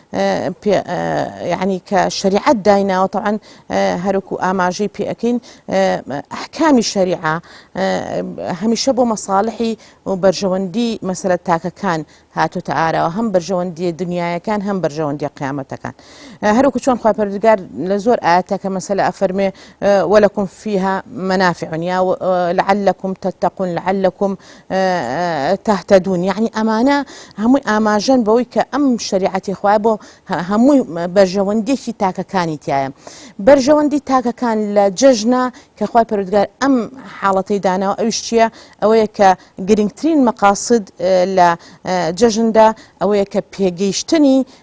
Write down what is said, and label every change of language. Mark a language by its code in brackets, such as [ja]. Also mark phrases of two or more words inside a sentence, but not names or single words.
[ckb] یعنی کە شریعەت دایناوە طبعاً هەروکو ئاماژەی پێەکەین ئەحکامی شریعە هەمیشە بۆ مەساڵحی و بەرژەوەندی مەسەلە تاکەکان هاتوتە ئاراوە هەم بەرژەوەندی دنیایەکان هەم بەرژەوەندی قیامەتەکان هەروکو چۆن خوا پەروەردگار لە زۆر ئاەتەکە مەسەلە ئەفەرمێ [ar] وەلەکم فیها مەنافع یا لعلكم تتقون لعلكم [ckb] تهتدون يعني ئەمانە هەمووی ئاماژەن بەوەی کە ئەم شریعەتی خوا بۆ هەمووی بەرژەوەندێکی تاکەکانی تایە بەرژەوەندی تاکەکان لە جەژنە کە خوا پەروەردگار ئەم حاڵەتەی داناوە ئەوش چییە ئەوەیە کە گرنگترین مەقاسد لە جەژندا ئەوەیە کە پێگەیشتنی